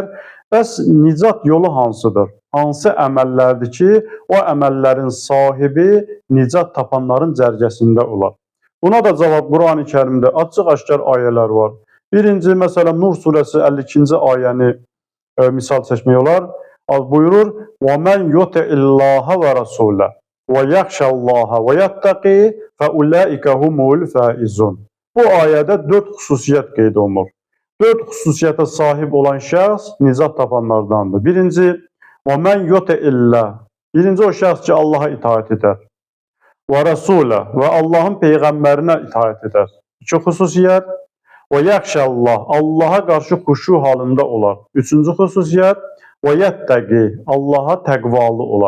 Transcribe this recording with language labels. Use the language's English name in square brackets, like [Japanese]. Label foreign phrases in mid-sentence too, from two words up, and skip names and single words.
[Azerbaijani] Bəs nicat yolu hansıdır? Hansı əməllərdir ki, o əməllərin sahibi nicat tapanların cərgəsində olar? Buna da cavab Quran-ı Kərimdə açıq-aşkar ayələr var. Birinci, məsələn, Nur surəsi 52-ci ayəni misal çəkmək olar. Buyurur, [Arabic] وَمَنْ يُطِعِ اللّٰهَ وَرَسُولَهُ وَيَخْشَ اللّٰهَ وَيَتَّقِي فَأُولَٰئِكَ هُمُ الْفَائِزُونَ. [Azerbaijani] Bu ayədə 4 xüsusiyyət qeyd olunur. 4 xüsusiyyətə sahib olan şəxs nicat tapanlardandır. Birinci, [Arabic] وَمَنْ يُطِعِ اللّٰهَ. [Azerbaijani] Birinci o şəxs ki, Allaha itaət edər. Və Rəsulə və Allahın Peyğəmbərinə itaət edər. İki xüsusiyyət. Və yaxşallah, Allaha qarşı xuşu halında olar. Üçüncü xüsusiyyət, və yəttəqi, Allaha təqvalı olar.